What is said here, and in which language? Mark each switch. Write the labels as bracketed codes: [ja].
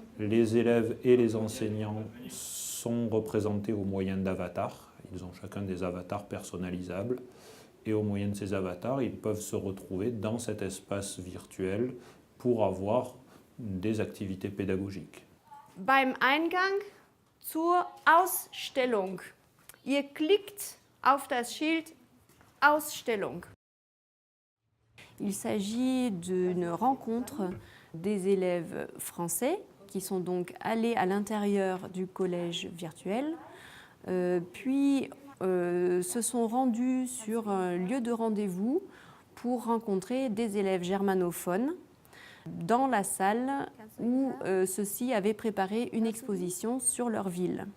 [fr] Les élèves et les enseignants sont représentés au moyen d'avatars. Ils ont chacun des avatars personnalisables. Et au moyen de ces avatars, ils peuvent se retrouver dans cet espace virtuel pour avoir des activités pédagogiques. [de] Beim Eingang zur Ausstellung. Ihr klickt auf das Schild Ausstellung. [fr] Il s'agit d'une rencontre des élèves français qui sont donc allés à l'intérieur du collège virtuel, puis se sont rendus sur un lieu de rendez-vous pour rencontrer des élèves germanophones dans la salle où ceux-ci avaient préparé une exposition sur leur ville.